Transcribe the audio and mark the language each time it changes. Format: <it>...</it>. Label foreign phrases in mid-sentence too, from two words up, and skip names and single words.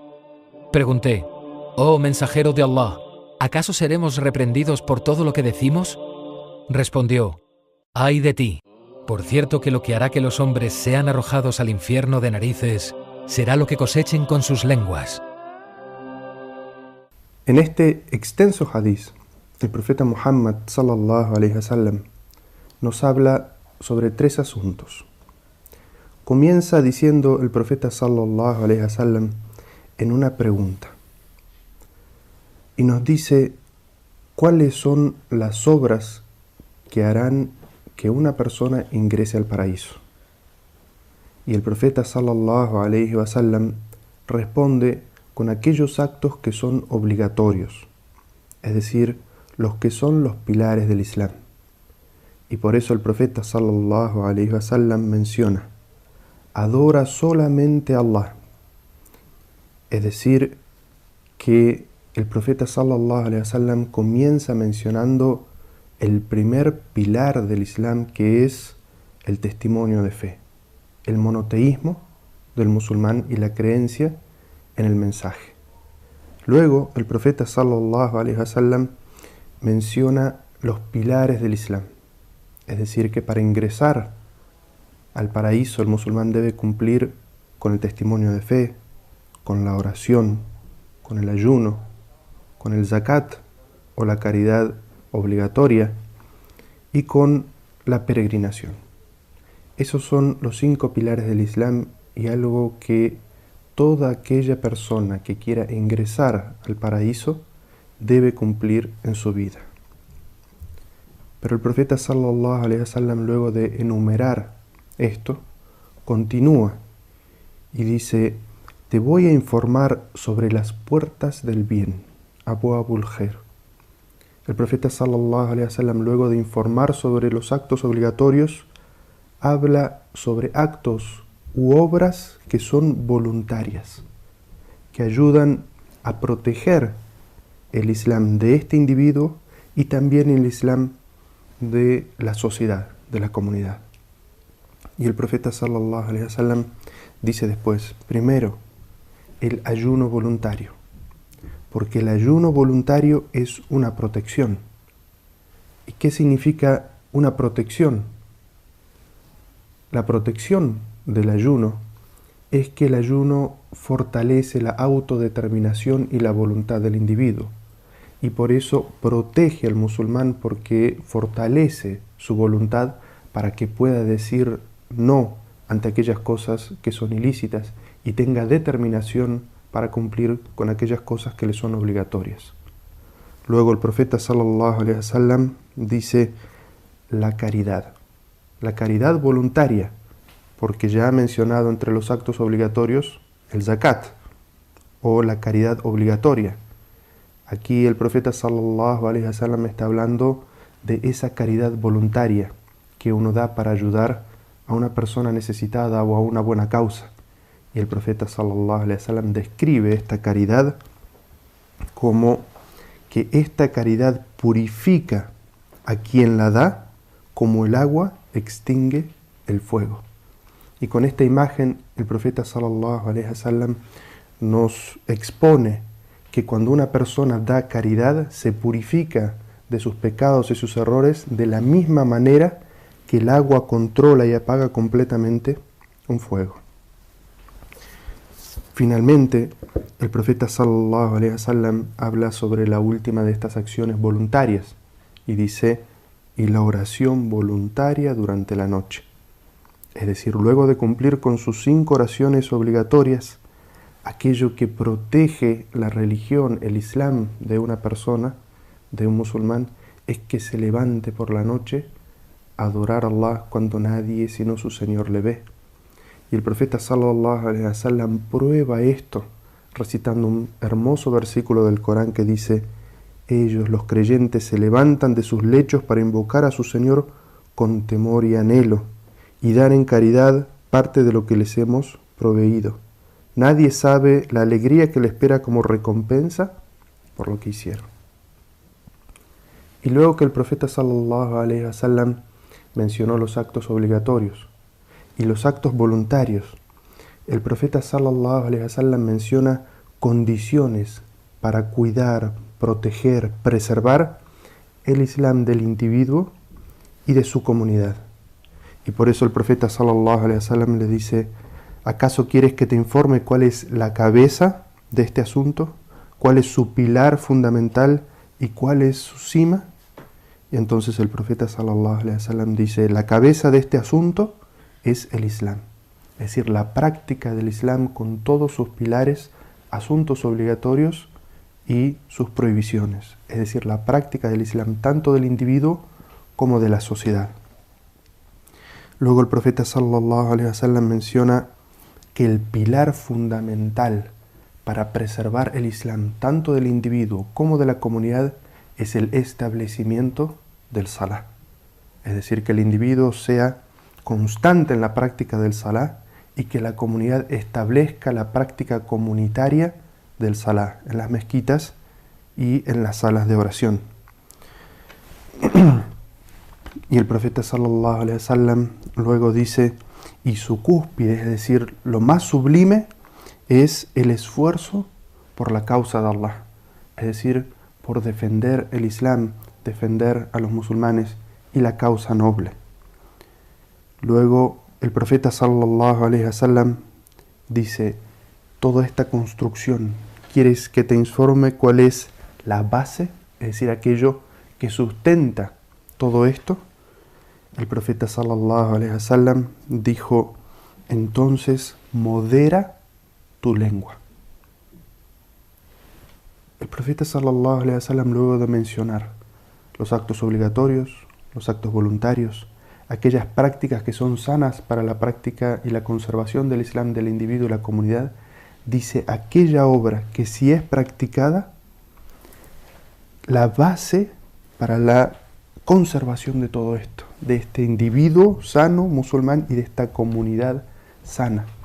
<es>Pregunté: oh mensajero de Allah, ¿acaso seremos reprendidos por todo lo que decimos? Respondió: ay de ti. Por cierto que lo que hará que los hombres sean arrojados al infierno de narices será lo que cosechen con sus lenguas. En este extenso hadith, el profeta Muhammad</es> <ar>صلى الله عليه وسلم</ar> <es>nos habla sobre tres asuntos. Comienza diciendo el profeta</es> <ar>صلى الله عليه وسلم</ar> <es>en una pregunta y nos dice cuáles son las obras que harán que una persona ingrese al paraíso. Y el profeta</es> <ar>صلى الله عليه وسلم</ar> <es>responde con aquellos actos que son obligatorios, es decir, los que son los pilares del Islam. Y por eso el profeta</es> <ar>صلى الله عليه وسلم</ar> <es>menciona: adora solamente a Allah. Es decir, que el profeta</es> <ar>صلى الله عليه وسلم</ar> <es>comienza mencionando el primer pilar del Islam, que es el testimonio de fe, el monoteísmo del musulmán y la creencia en el mensaje. Luego el profeta</es> <ar>صلى الله عليه وسلم</ar> <es>menciona los pilares del Islam, es decir, que para ingresar al paraíso el musulmán debe cumplir con el testimonio de fe, con la oración, con el ayuno, con el zakat o la caridad obligatoria y con la peregrinación. Esos son los 5 pilares del Islam y algo que toda aquella persona que quiera ingresar al paraíso debe cumplir en su vida. Pero el profeta</es> <ar>صلى الله عليه وسلم,</ar> <es>luego de enumerar esto, continúa y dice: te voy a informar sobre las puertas del bien,</es> <ar>أبواب الخير.</ar> <es>El profeta</es> <ar>صلى الله عليه وسلم,</ar> <es>luego de informar sobre los actos obligatorios, habla sobre actos u obras que son voluntarias, que ayudan a proteger el Islam de este individuo y también el Islam de la sociedad, de la comunidad. Y el profeta</es> <ar>صلى الله عليه وسلم</ar> <es>dice después, primero, el ayuno voluntario, porque el ayuno voluntario es una protección. ¿Y qué significa una protección? La protección del ayuno es que el ayuno fortalece la autodeterminación y la voluntad del individuo. Y por eso protege al musulmán, porque fortalece su voluntad para que pueda decir no ante aquellas cosas que son ilícitas y tenga determinación para cumplir con aquellas cosas que le son obligatorias. Luego el profeta</es> <ar>صلى الله عليه وسلم</ar> <es>dice la caridad voluntaria, porque ya ha mencionado entre los actos obligatorios el zakat o la caridad obligatoria. Aquí el profeta</es> <ar>صلى الله عليه وسلم</ar> <es>está hablando de esa caridad voluntaria que uno da para ayudar a una persona necesitada o a una buena causa. Y el profeta</es> <ar>صلى الله عليه وسلم</ar> <es>describe esta caridad como que esta caridad purifica a quien la da como el agua extingue el fuego. Y con esta imagen el profeta</es> <ar>صلى الله عليه وسلم</ar> <es>nos expone que cuando una persona da caridad se purifica de sus pecados y sus errores de la misma manera que el agua controla y apaga completamente un fuego. Finalmente, el profeta</es> <ar>صلى الله عليه وسلم</ar> <es>habla sobre la última de estas acciones voluntarias y dice, y la oración voluntaria durante la noche. Es decir, luego de cumplir con sus 5 oraciones obligatorias, aquello que protege la religión, el Islam de una persona, de un musulmán, es que se levante por la noche a adorar a Allah cuando nadie sino su Señor le ve. Y el profeta</es> <ar>صلى الله عليه وسلم</ar> <es>prueba esto recitando un hermoso versículo del Corán que dice, ellos, los creyentes, se levantan de sus lechos para invocar a su Señor con temor y anhelo y dar en caridad parte de lo que les hemos proveído. Nadie sabe la alegría que le espera como recompensa por lo que hicieron. Y luego que el profeta</es> <ar>صلى الله عليه وسلم</ar> <es>mencionó los actos obligatorios y los actos voluntarios, el profeta</es> <ar>صلى الله عليه وسلم</ar> <es>menciona condiciones para cuidar, proteger, preservar el Islam del individuo y de su comunidad. Y por eso el profeta</es> <ar>صلى الله عليه وسلم</ar> <es>le dice, ¿acaso quieres que te informe cuál es la cabeza de este asunto? ¿Cuál es su pilar fundamental y cuál es su cima? Y entonces el profeta</es> <ar>صلى الله عليه وسلم</ar> <es>dice, la cabeza de este asunto es el Islam. Es decir, la práctica del Islam con todos sus pilares, asuntos obligatorios y sus prohibiciones. Es decir, la práctica del Islam tanto del individuo como de la sociedad. Luego el profeta</es> <ar>صلى الله عليه وسلم</ar> <es>menciona que el pilar fundamental para preservar el Islam tanto del individuo como de la comunidad es el establecimiento del Salah. Es decir, que el individuo sea constante en la práctica del Salah y que la comunidad establezca la práctica comunitaria del Salah en las mezquitas y en las salas de oración. Y el profeta</es> <ar>صلى الله عليه وسلم</ar> <es>luego dice, y su cúspide, es decir, lo más sublime, es el esfuerzo por la causa de Allah. Es decir, por defender el Islam, defender a los musulmanes y la causa noble. Luego el profeta</es> <ar>صلى الله عليه وسلم</ar> <es>dice, toda esta construcción, ¿quieres que te informe cuál es la base? Es decir, aquello que sustenta todo esto. El profeta</es> <ar>صلى الله عليه وسلم</ar> <es>dijo, entonces modera tu lengua. El profeta</es> <ar>صلى الله عليه وسلم,</ar> <es>luego de mencionar los actos obligatorios, los actos voluntarios, aquellas prácticas que son sanas para la práctica y la conservación del Islam del individuo y la comunidad, dice aquella obra que si es practicada, la base para la conservación de todo esto, de este individuo sano, musulmán, y de esta comunidad sana,</es>